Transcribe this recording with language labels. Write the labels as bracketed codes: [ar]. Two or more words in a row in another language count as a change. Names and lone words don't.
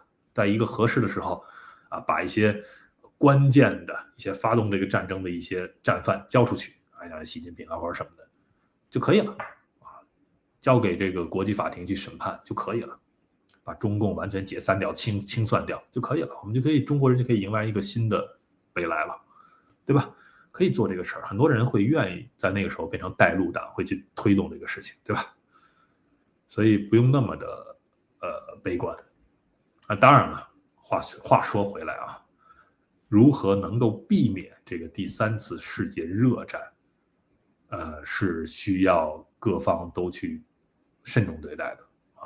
[zh] 在一個合適的時候啊，把一些關鍵的一些發動這個戰爭的一些戰犯交出去，像習近平啊或者什麼的就可以了啊，交給這個國際法庭去審判就可以了，把中共完全解散掉、清算掉就可以了，我們就可以中國人就可以迎來一個新的未來了，對吧？可以做這個事兒，很多人會願意在那個時候變成帶路黨，會去推動這個事情，對吧？所以不用那麼的悲觀啊。當然了，話說回来啊，如何能夠避免這个第3次世界熱戰，是需要各方都去慎重對待的啊。